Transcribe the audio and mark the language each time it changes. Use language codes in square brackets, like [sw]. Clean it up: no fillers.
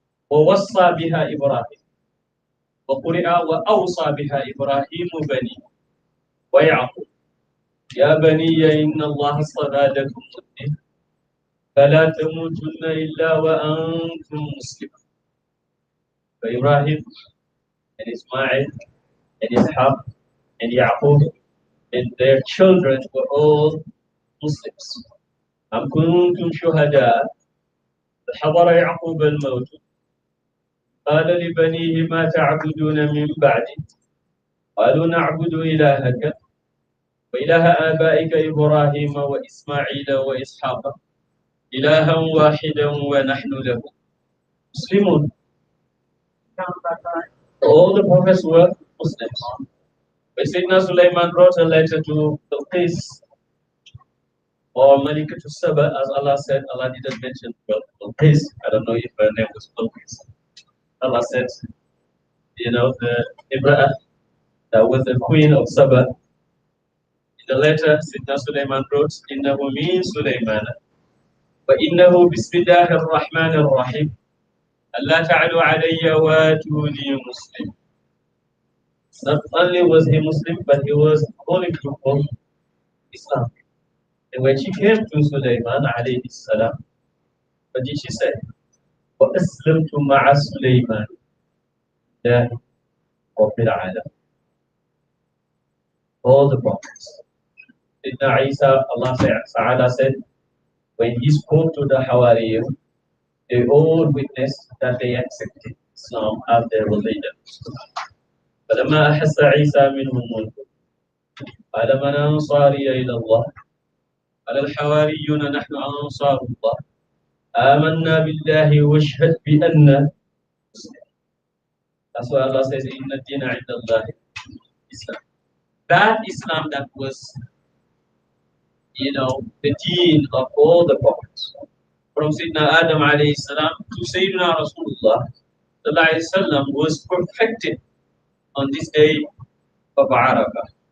[ar] وَوَصَّى بِهَا إِبْرَاهِيمُ وَقُرِئَ وَأَوْصَى بِهَا إِبْرَاهِيمُ بَنِيهِ وَيَعْقُوبُ يَا بَنِيَّ إِنَّ اللَّهَ اصْطَفَى لَكُمُ الدِّينَ فَلَا تَمُوتُنَّ إِلَّا وَأَنْتُمْ مُسْلِمُونَ. [en] So Ibrahim and Ismail and Ishaq and Yaqub and their children were all Muslims. [ar] أَمْ كُنْتُمْ شُهَدَاءَ حَضَرَ يَعْقُوبَ الْمَوْتُ قال لبنيه ما تعبدون من بعدي قالوا نعبد إلهك وإله آبائك إبراهيم وإسماعيل وإسحاق إلها واحدا ونحن له مسلمون. [en] All the prophets were Muslims. When Sayyidina Sulaiman wrote a letter to Bilqis or Malika to Saba, as Allah said, Allah didn't mention Bilqis. I don't know if her name was Bilqis. Allah said, you know, the Ibrahim that was the queen of Saba. In the letter, Sayyidina Sulaiman wrote, [ar] إِنَّهُ مِن سُلَيْمَانَ وَإِنَّهُ بِسْمِ اللَّهِ الرَّحْمَنِ الرَّحِيمِ أَلَّا تَعْلُوا عَلَيَّ وَأْتُونِي مُسْلِمٍ. [en] Not only was he Muslim, but he was calling to Islam. And when she came to Sulaiman alayhi salam, what did she say? [ar] وَأَسْلَمْتُ مَعَ سُلَيْمَانَ لِلَّهِ رَبِّ الْعَالَمِينَ. [en] All the prophets. Sayyidina Isa, Allah Ta'ala said, when he spoke to the Hawariyun, they all witnessed that they accepted Islam as their religion. [ar] فلما أحس عيسى منهم الكفر قال من أنصاري إلى الله قال الحواريون نحن أنصار الله آمنا بالله واشهد بأننا مسلمون. [en] That's why Allah says, [ar] إن الدين عند الله [en] Islam. That Islam that was, you know, the deen of all the prophets, from Sayyidina Adam alayhi salam to Sayyidina Rasulullah sallallahu alayhi wasallam, was perfected on this day of Arafah.